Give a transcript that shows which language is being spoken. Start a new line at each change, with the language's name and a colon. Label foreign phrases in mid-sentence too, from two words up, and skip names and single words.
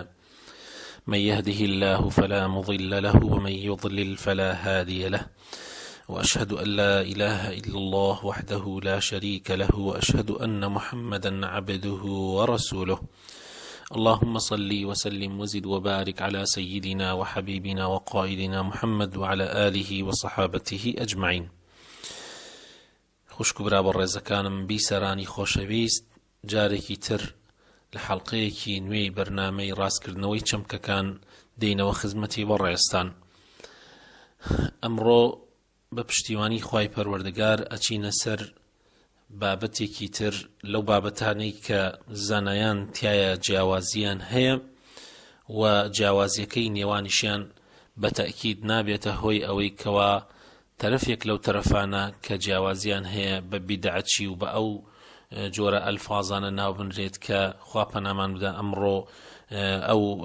Arabic: من يهده الله فلا مضل له ومن يضلل فلا هادي له، وأشهد أن لا إله إلا الله وحده لا شريك له، وأشهد أن محمدا عبده ورسوله. اللهم صل وسلم وزد وبارك على سيدنا وحبيبنا وقائدنا محمد وعلى آله وصحابته أجمعين.
Central Kurdish: خوشك برا بەڕێزەکانم بیسەرانی خۆشەویست، جارێکی تر لە حەڵقەیەکی نوێی بەرنامەی ڕاستکردنەوەی چەمکەکان دێینەوە خزمەتی بەڕێستان. ئەمڕۆ بە پشتیوانی خوای پەروەردگار ئەچینە سەر بابەتێکی تر لەو بابەتانەی کە زانایان تایە جیاوازیان هەیە و جیاوازیەکەی نێوانیشیان بە تەئکید نابێتە هۆی ئەوەی کەوا تەرەفێک لەو تەرەفانە کە جیاوازیان هەیە بە بیدعەتی و بە ئەو جۆرە ئەلفازانە ناو بنرێت کە خوا پەنامان بدە ئەمڕۆ ئەو